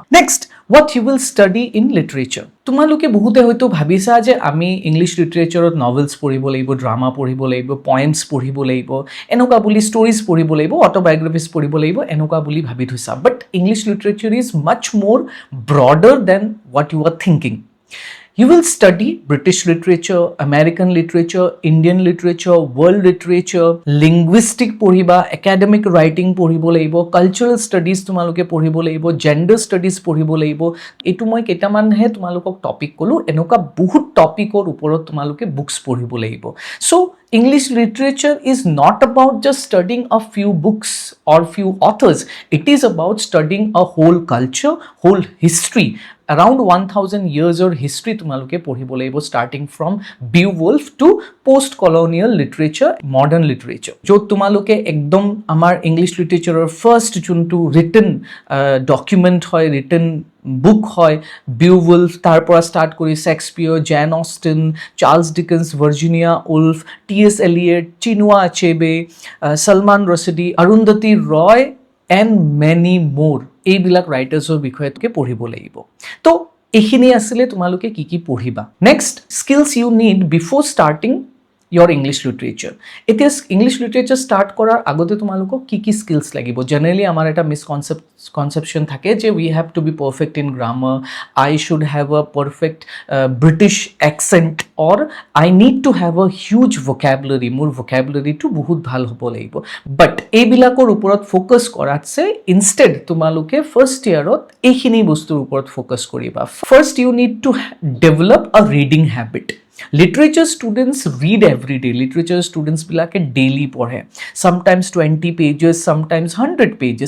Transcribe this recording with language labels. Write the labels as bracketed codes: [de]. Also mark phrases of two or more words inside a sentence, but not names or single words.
[as] নেক্সট, [en] what you will study in literature. [as] তোমালোকে বহুতে হয়তো ভাবিছা যে আমি [en] English literature [as] নভেলছ পঢ়িব লাগিব, ড্ৰামা পঢ়িব লাগিব, পয়েমছ পঢ়িব লাগিব, এনেকুৱা বুলি ষ্টৰিজ পঢ়িব লাগিব, অট'বায়'গ্ৰাফিজ পঢ়িব লাগিব, এনেকুৱা বুলি ভাবি থৈছা। [en] But English literature is much more broader than what you are thinking. You will study British literature, American literature, Indian literature, world literature, linguistic পঢ়িবা, academic writing [as] পঢ়িব লাগিব, [en] cultural studies [as] তোমালোকে পঢ়িব লাগিব, [en] gender studies [as] পঢ়িব লাগিব। এইটো মই কেইটামানহে তোমালোকক টপিক ক'লোঁ, এনেকুৱা বহুত টপিকৰ ওপৰত তোমালোকে বুকছ পঢ়িব লাগিব। [en] চ' English literature is not about just studying a few books or few authors. It is about studying a whole culture, whole history. Around 1000 years or history [as] তোমালোকে পঢ়িব লাগিব, [en] starting from Beowulf to post-colonial literature, modern literature. [as] য'ত তোমালোকে একদম আমাৰ ইংলিছ লিটাৰেচাৰৰ [en] first one written document [as] হয়, [en] written book [as] হয়, বিউৱুল্ফ, তাৰ পৰা ষ্টাৰ্ট কৰি শেক্সপিয়াৰ, জেন অষ্টিন, চাৰ্লছ ডিকেন্স, ভাৰ্জিনিয়া উল্ফ, টি.এছ. এলিয়ট, চিনুৱা আচেবে, সলমান ৰশ্দি, অৰুন্ধতী ৰয় [en] and many more, [as] এইবিলাক ৰাইটাৰ্ছৰ বিষয়ে পঢ়িব লাগিব। তো এইখিনি আছিলে তোমালোকে কি কি পঢ়িবা। নেক্সট, [en] skills you need before starting your English literature. [as] এতিয়া [en] English literature [as] ষ্টাৰ্ট কৰাৰ আগতে তোমালোকক কি কি স্কিলছ লাগিব। জেনেৰেলি আমাৰ এটা মিছকনচেপশ্যন থাকে যে [en] we have to be perfect in grammar, I should have a perfect British accent, or I need to have a huge vocabulary, [as] মোৰ ভকেবুলাৰীটো বহুত ভাল হ'ব লাগিব। বাট এইবিলাকৰ ওপৰত ফ'কাছ কৰাতছে ইনষ্টেড তোমালোকে [en] first year [as] এইখিনি বস্তুৰ ওপৰত ফ'কাছ কৰিবা। [en] First you need to develop a reading habit. Literature students read every day, [as] লিটাৰেচাৰ ষ্টুডেণ্টছবিলাকে ডেইলি পঢ়ে, [en] sometimes 20 pages, sometimes 100 pages.